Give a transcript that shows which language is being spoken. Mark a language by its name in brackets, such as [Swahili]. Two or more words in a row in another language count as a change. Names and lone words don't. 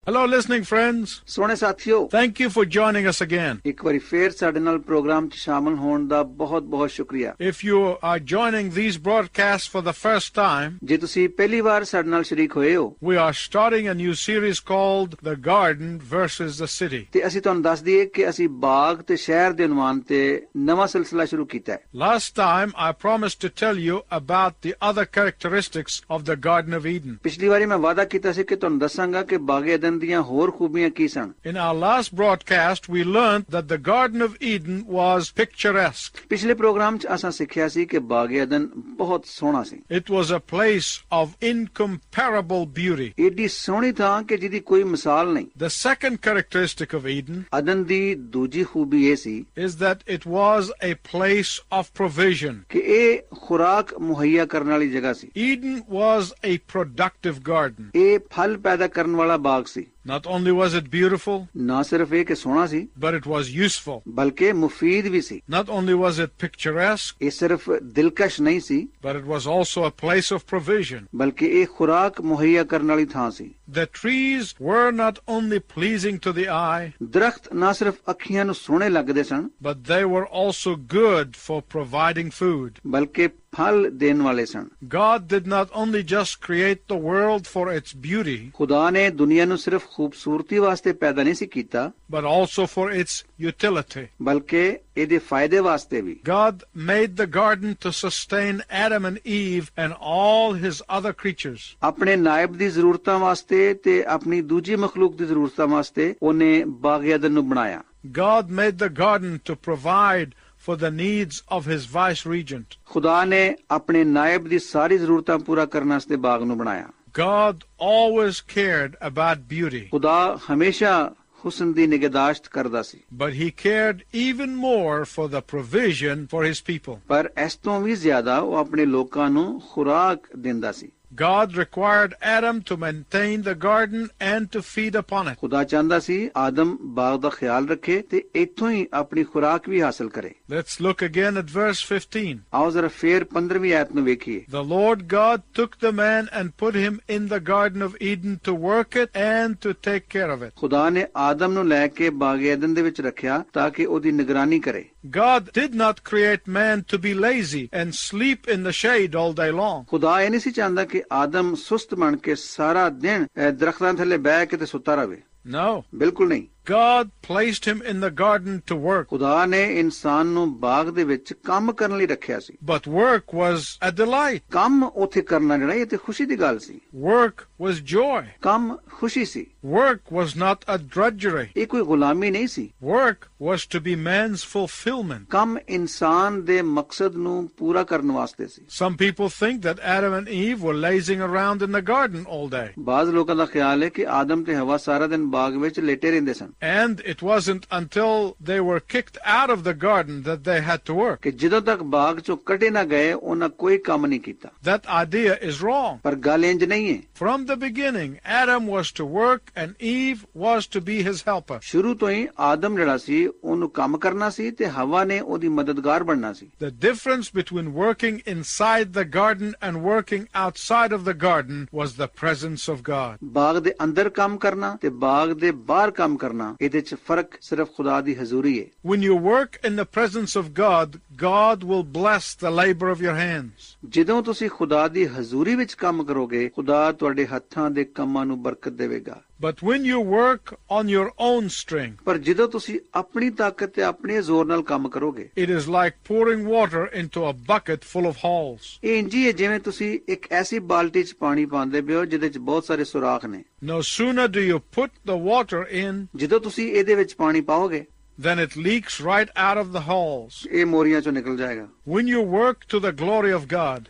[English] Hello, listening friends. [Punjabi] ਸੋਹਣੇ ਸਾਥੀਓ, [English] Thank you for joining us again. [Punjabi] ਇੱਕ ਵਾਰੀ ਫੇਰ ਸਾਡੇ ਨਾਲ ਪ੍ਰੋਗਰਾਮ 'ਚ ਸ਼ਾਮਲ ਹੋਣ ਦਾ ਬਹੁਤ-ਬਹੁਤ ਸ਼ੁਕਰੀਆ। [English] If you are joining these broadcasts for the first time, [Punjabi] ਜੇ ਤੁਸੀਂ ਪਹਿਲੀ ਵਾਰ ਸਾਡੇ ਨਾਲ ਸ਼ਰੀਕ ਹੋਏ ਹੋ [English] we are starting a new series called The Garden versus the City. [Punjabi] ਤੇ ਅਸੀਂ ਤੁਹਾਨੂੰ ਦੱਸ ਦਈਏ ਕਿ ਅਸੀਂ ਬਾਗ ਤੇ ਸ਼ਹਿਰ ਦੇ ਉਨਵਾਨ ਤੇ ਨਵਾਂ ਸਿਲਸਿਲਾ ਸ਼ੁਰੂ ਕੀਤਾ ਹੈ। [English] Last time I promised to tell you about the other characteristics of the Garden of Eden. [Punjabi] ਪਿਛਲੀ ਵਾਰੀ ਮੈਂ ਵਾਅਦਾ ਕੀਤਾ ਸੀ ਕਿ ਤੁਹਾਨੂੰ ਦੱਸਾਂਗਾ ਕਿ ਬਾਗ ਏਦਨ ਦੀਆਂ ਹੋਰ ਖੂਬੀਆਂ ਕੀ ਸਨ। [English] In our last broadcast, we learned that the Garden of Eden was picturesque. [Punjabi] ਪਿਛਲੇ ਪ੍ਰੋਗਰਾਮ 'ਚ ਅਸਾਂ ਸਿੱਖਿਆ ਸੀ ਕਿ ਬਾਗ ਏਦਨ ਬਹੁਤ ਸੋਹਣਾ ਸੀ। [English] It was a place of incomparable beauty. [Punjabi] ਏਡੀ ਸੋਹਣੀ ਥਾਂ ਕਿ ਜਿਹਦੀ ਕੋਈ ਮਿਸਾਲ ਨਹੀਂ। [English] The second characteristic of Eden [Punjabi] ਅਦਨ ਦੀ ਦੂਜੀ ਖੂਬੀ ਇਹ ਸੀ [English] is that it was a place of provision. [Punjabi] ਕਿ ਇਹ ਖੁਰਾਕ ਮੁਹੱਈਆ ਕਰਨ ਵਾਲੀ ਜਗ੍ਹਾ ਸੀ। [English] Eden was a productive garden. [Punjabi] ਇਹ ਫਲ ਪੈਦਾ ਕਰਨ ਵਾਲਾ ਬਾਗ ਸੀ। [English] Not only was it beautiful, [Punjabi] ਨਾ ਸਿਰਫ ਇਹ ਕਿ ਸੋਹਣਾ ਸੀ [English] but it was useful. [Punjabi] ਬਲਕਿ ਮੁਫੀਦ ਵੀ ਸੀ। [English] Not only was it picturesque, [Punjabi] ਇਹ ਸਿਰਫ ਦਿਲਕਸ਼ ਨਹੀਂ ਸੀ [English] but it was also a place of provision. [Punjabi] ਬਲਕਿ ਇਹ ਖੁਰਾਕ ਮੁਹੱਈਆ ਕਰਨ ਵਾਲੀ ਥਾਂ ਸੀ। [English] The trees were not only pleasing to the eye, [Punjabi] ਦਰਖਤ ਨਾ ਸਿਰਫ ਅੱਖੀਆਂ ਨੂੰ ਸੋਹਣੇ ਲੱਗਦੇ ਸਨ [English] but they were also good for providing food. [Punjabi] ਬਲਕਿ ਫਲ ਦੇਣ ਵਾਲੇ ਸਨ। [English] God did not only just create the world for its beauty, [Punjabi] ਖੁਦਾ ਨੇ ਦੁਨੀਆ ਨੂੰ ਸਿਰਫ ਖੂਬਸੂਰਤੀ ਵਾਸਤੇ ਪੈਦਾ ਨਹੀਂ ਸੀ ਕੀਤਾ [English] but also for its utility. [Punjabi] ਬਲਕਿ ਇਹਦੇ ਫਾਇਦੇ ਵਾਸਤੇ ਵੀ। [English] God made the garden to sustain Adam and Eve and all his other creatures. [Punjabi] ਆਪਣੇ ਨਾਇਬ ਦੀ ਜ਼ਰੂਰਤਾਂ ਵਾਸਤੇ ਤੇ ਆਪਣੀ ਦੂਜੀ ਮਖਲੂਕ ਦੀ ਜ਼ਰੂਰਤਾਂ ਵਾਸਤੇ ਉਹਨੇ ਬਾਗ ਏਦਨ ਨੂੰ ਬਣਾਇਆ। [English] God made the garden to provide for the needs of his vice-regent. [Punjabi] ਖੁਦਾ ਨੇ ਆਪਣੇ ਨਾਇਬ ਦੀ ਸਾਰੀ ਜ਼ਰੂਰਤਾਂ ਪੂਰਾ ਕਰਨ ਵਾਸਤੇ ਬਾਗ ਨੂੰ ਬਣਾਇਆ। [English] God always cared about beauty, [Punjabi] ਖੁਦਾ ਹਮੇਸ਼ਾ ਹੁਸਨ ਦੀ ਨਿਗਹਦਾਸ਼ਤ ਕਰਦਾ ਸੀ, [English] but he cared even more for the provision for his people. [Punjabi] ਪਰ ਇਸ ਤੋਂ ਵੀ ਜ਼ਿਆਦਾ ਉਹ ਆਪਣੇ ਲੋਕਾਂ ਨੂੰ ਖੁਰਾਕ ਦਿੰਦਾ ਸੀ। [English] God required Adam to maintain the garden and to feed upon it. [Punjabi] ਖੁਦਾ ਚਾਹੁੰਦਾ ਸੀ ਆਦਮ ਬਾਗ ਦਾ ਖਿਆਲ ਰੱਖੇ ਤੇ ਇੱਥੋਂ ਹੀ ਆਪਣੀ ਖੁਰਾਕ ਵੀ ਹਾਸਲ ਕਰੇ। [English] Let's look again at verse 15. [Punjabi] ਆਓ ਜ਼ਰਾ ਫੇਰ 15ਵੀਂ ਆਇਤ ਨੂੰ ਵੇਖੀਏ। [English] The Lord God took the man and put him in the Garden of Eden to work it and to take care of it. [Punjabi] ਖੁਦਾ ਨੇ ਆਦਮ ਨੂੰ ਲੈ ਕੇ ਬਾਗ ਏਦਨ ਦੇ ਵਿੱਚ ਰੱਖਿਆ ਤਾਂ ਕਿ ਉਹਦੀ ਨਿਗਰਾਨੀ ਕਰੇ। [English] God did not create man to be lazy and sleep in the shade all day long. [Punjabi] ਖੁਦਾ ਇਹ ਨਹੀਂ ਸੀ ਚਾਹੁੰਦਾ ਕਿ ਆਦਮ ਸੁਸਤ ਬਣ ਕੇ ਸਾਰਾ ਦਿਨ ਦਰਖਤਾਂ ਥੱਲੇ ਬਹਿ ਕੇ ਤੇ ਸੁੱਤਾ ਰਹੇ। [English] No. [Punjabi] ਬਿਲਕੁਲ ਨਹੀਂ। [English] God placed him in the garden to work. [Punjabi] ਖੁਦਾ ਨੇ ਇਨਸਾਨ ਨੂੰ ਬਾਗ ਦੇ ਵਿੱਚ ਕੰਮ ਕਰਨ ਲਈ ਰੱਖਿਆ ਸੀ। [English] But work was a delight. [Punjabi] ਕੰਮ ਉੱਥੇ ਕਰਨਾ ਜਿਹੜਾ ਇਹ ਤੇ ਖੁਸ਼ੀ ਦੀ ਗੱਲ ਸੀ। [English] Work was joy. [Punjabi] ਕੰਮ ਖੁਸ਼ੀ ਸੀ। [English] Work was not a drudgery. [Punjabi] ਇਹ ਕੋਈ ਗੁਲਾਮੀ ਨਹੀਂ ਸੀ। [English] Work was to be man's fulfillment. [Punjabi] ਕੰਮ ਇਨਸਾਨ ਦੇ ਮਕਸਦ ਨੂੰ ਪੂਰਾ ਕਰਨ ਵਾਸਤੇ ਸੀ। [English] Some people think that Adam and Eve were lazing around in the garden all day. [Punjabi] ਬਾਜ਼ ਲੋਕਾਂ ਦਾ ਖਿਆਲ ਹੈ ਕਿ ਆਦਮ ਤੇ ਹਵਾ ਸਾਰਾ ਦਿਨ ਬਾਗ ਵਿੱਚ ਲੇਟੇ ਰਹਿੰਦੇ ਸਨ। [English] And it wasn't until they were kicked out of the garden that they had to work. [Punjabi] ਕਿ ਜਦੋਂ ਤੱਕ ਬਾਗ ਚੋਂ ਕੱਢੇ ਨਾ ਗਏ ਉਹਨਾਂ ਕੋਈ ਕੰਮ ਨਹੀਂ ਕੀਤਾ। [English] That idea is wrong. [Punjabi] ਪਰ ਗੱਲ ਇੰਜ ਨਹੀਂ ਹੈ। [English] From the beginning, Adam was to work and Eve was to be his helper. [Punjabi] ਸ਼ੁਰੂ ਤੋਂ ਹੀ ਆਦਮ ਜਿਹੜਾ ਸੀ ਉਹਨੂੰ ਕੰਮ ਕਰਨਾ ਸੀ ਤੇ ਹਵਾ ਨੇ ਉਹਦੀ ਮਦਦਗਾਰ ਬਣਨਾ ਸੀ। [English] The difference between working inside the garden and working outside of the garden was the presence of God. [Punjabi] ਬਾਗ ਦੇ ਅੰਦਰ ਕੰਮ ਕਰਨਾ ਤੇ ਬਾਗ ਦੇ ਬਾਹਰ ਕੰਮ ਕਰਨਾ ਇਹਦੇ ਚ ਫਰਕ ਸਿਰਫ ਖੁਦਾ ਦੀ ਹਜ਼ੂਰੀ ਹੈ। [English] When you work in the presence of God, God will bless the labor of your hands. [Punjabi] ਜਦੋਂ ਤੁਸੀਂ ਖੁਦਾ ਦੀ ਹਜ਼ੂਰੀ ਵਿੱਚ ਕੰਮ ਕਰੋਗੇ ਖੁਦਾ ਤੁਹਾਡੇ ਹੱਥਾਂ ਦੇ ਕੰਮਾਂ ਨੂੰ ਬਰਕਤ ਦੇਵੇਗਾ। [English] But when you work on your own strength, [Punjabi] ਪਰ ਜਦੋਂ ਤੁਸੀਂ ਆਪਣੀ ਤਾਕਤ ਤੇ ਆਪਣੇ ਜ਼ੋਰ ਨਾਲ ਕੰਮ ਕਰੋਗੇ [English] it is like pouring water into a bucket full of holes. [Punjabi] ਇਹ ਇੰਜ ਹੀ ਹੈ ਜਿਵੇਂ ਤੁਸੀਂ ਇੱਕ ਐਸੀ ਬਾਲਟੀ 'ਚ ਪਾਣੀ ਪਾਉਂਦੇ ਪਏ ਹੋ ਜਿਹਦੇ 'ਚ ਬਹੁਤ ਸਾਰੇ ਸੁਰਾਖ ਨੇ। [English] No sooner do you put the water in, [Punjabi] ਜਦੋਂ ਤੁਸੀਂ ਇਹਦੇ ਵਿੱਚ ਪਾਣੀ ਪਾਓਗੇ [English] then it leaks right out of the holes. [Punjabi] ਇਹ ਮੋਰੀਆਂ 'ਚੋਂ ਨਿਕਲ ਜਾਏਗਾ। [English] When you work to the glory of God,